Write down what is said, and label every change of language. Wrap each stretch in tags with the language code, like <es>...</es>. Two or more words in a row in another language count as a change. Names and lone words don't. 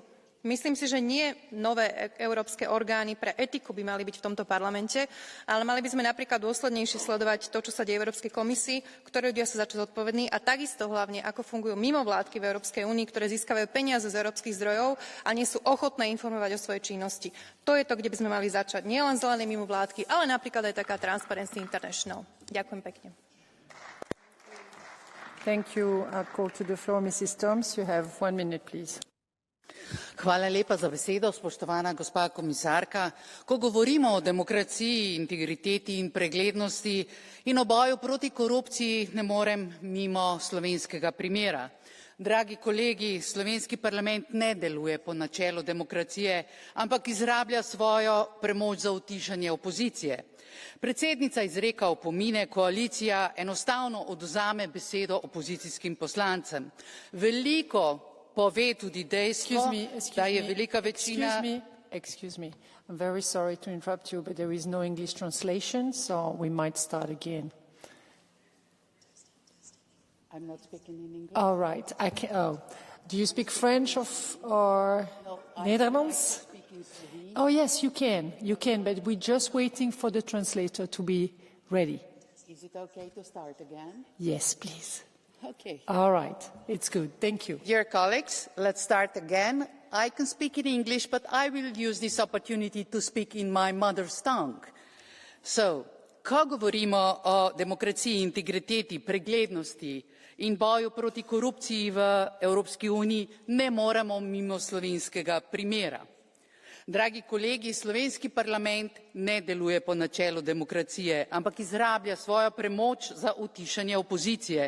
<sk>Myslím si, že nie nové európske orgány pre etiku by mali byť v tomto parlamente, ale mali by sme napríklad dôslednejšie sledovať to, čo sa deje v Európskej komisii, ktoré ľudia sa začnú zodpovední a takisto hlavne, ako fungujú mimovládky v Európskej únii, ktoré získavajú peniaze z európskych zdrojov a nie sú ochotné informovať o svojej činnosti. To je to, kde by sme mali začať. Nie len zelené mimovládky, ale napríklad aj taká Transparency International. Ďakujem pekne.</sk> <en>Thank you. I'll call to the floor Mrs. Toms. You have 1 minute, please.</en> <sl>Hvala lepa za besedo, spoštovana gospa komisarka. Ko govorimo o demokraciji, integriteti in preglednosti in o boju proti korupciji, ne morem mimo slovenskega primera. Dragi kolegi, slovenski parlament ne deluje po načelu demokracije, ampak izrablja svojo premoč za utišanje opozicije. Predsednica izreka opomine, koalicija enostavno odvzame besedo opozicijskim poslancem. Veliko pove tudi dejstvo, da je velika večina...</sl> <en>Excuse me. I'm very sorry to interrupt you, but there is no English translation, so we might start again. I'm not speaking in English. All right. Do you speak French or Netherlands? Oh, yes, you can. You can, but we're just waiting for the translator to be ready. Is it okay to start again? Yes, please. Okay. All right. It's good. Thank you. Dear colleagues, let's start again. I can speak in English, but I will use this opportunity to speak in my mother's tongue.</en> <sl>So, ko govorimo o demokraciji, integriteti, preglednosti in boju proti korupciji v Evropski uniji, ne moremo mimo slovenskega primera. Dragi kolegi, slovenski parlament ne deluje po načelu demokracije, ampak izrablja svojo premoč za utišanje opozicije.</sl>